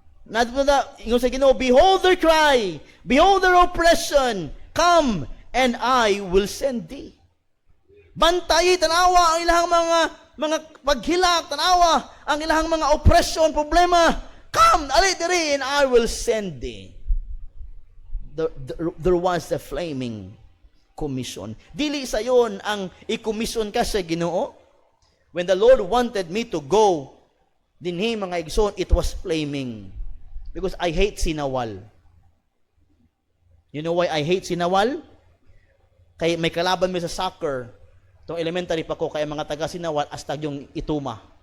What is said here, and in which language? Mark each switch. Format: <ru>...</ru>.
<ceb>Ingon sa Ginoo,</ceb> <en>behold their cry, behold their oppression, come and I will send thee.</en> <ceb>Bantay, tanawa ang ilahang mga paghilak, tanawa ang ilahang mga oppression, problema.</ceb> <en>Come,</en> <ceb>ali diri,</ceb> <en>and I will send thee. There was a flaming commission.</en> <ceb>Dili sa yon ang i-commission ka sa Ginoo.</ceb> <en>When the Lord wanted me to go,</en> <ceb>dinhi mga igsoon,</ceb> <en>it was flaming. Because I hate sinawal. You know why I hate sinawal?</en> <ceb>Kay may kalaban mi sa soccer. Itong elementary pa ko, kaya mga taga sinawal, astag yung ituma.</ceb>